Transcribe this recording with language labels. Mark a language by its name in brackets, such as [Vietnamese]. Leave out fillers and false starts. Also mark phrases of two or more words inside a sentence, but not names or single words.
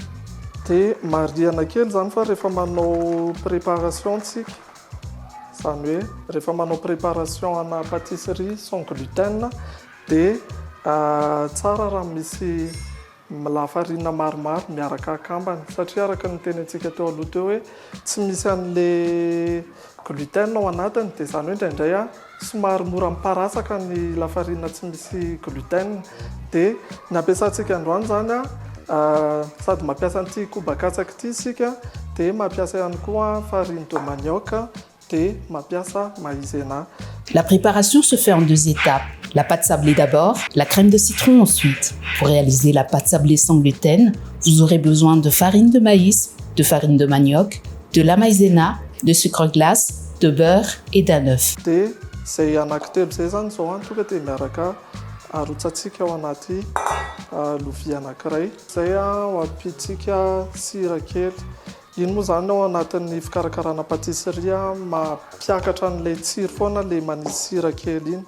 [Malagasy] Dia marihana kely zany fa rehefa manao préparation tsika zany hoe rehefa manao préparation ana pâtisserie [French] sans gluten [Malagasy] dia tsara raha misy lafarina maromaro miaraka akambany satria araka ny tenentsika teo aloha teo hoe tsy misy an'ilay gluten ao anatiny dia zany hoe indraindray somary mora miparasaka ny lafarina tsy misy gluten. Dia ny ampiasantsika androany zany sady mampiasa an'ity kobakatsaka ity isika dia mampiasa ihany koa [French] farine de manioc [Malagasy] dia mampiasa maïzena. [French] La préparation se fait en 2 étapes. La pâte sablée d'abord, la crème de citron ensuite. Pour réaliser la pâte sablée sans gluten, vous aurez besoin de farine de maïs, de farine de manioc, de la maïzena, de sucre glace, de beurre et d'un œuf. [Malagasy] Dia zay anankitelo zay zany zao tonga dia miaraka arotsatsika ao anaty lovia anankiray. Zay ho ampitsika sira kely. Iny moa zany ao anatin'ny fikarakarana pâtisserie mampiakatra an'ilay tsiro foana ilay manisy sira kely iny.